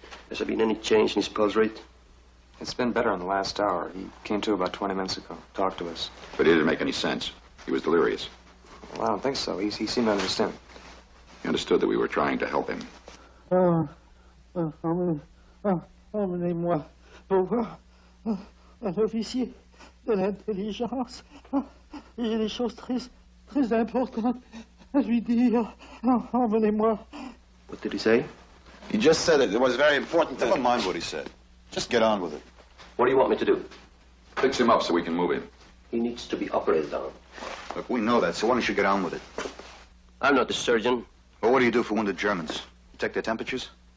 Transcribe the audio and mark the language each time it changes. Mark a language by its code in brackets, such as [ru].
[en] Has there been any change in his pulse rate? It's been better in the last hour. He came to about 20 minutes ago, talked to us. But it didn't make any sense. He was delirious. Well, I don't think so. He seemed to understand. He understood that we were trying to help him. [fr] Emmenez-moi pour voir un officier de l'intelligence. J'ai des choses très importantes à lui dire. Emmenez-moi. [en] What did he say? He just said it was very important to... Never mind what he said. Just get on with it. What do you want me to do? Fix him up so we can move him. He needs to be operated on. Look, we know that, so why don't you get on with it? I'm not the surgeon. Well, what do you do for wounded Germans? You take their temperatures?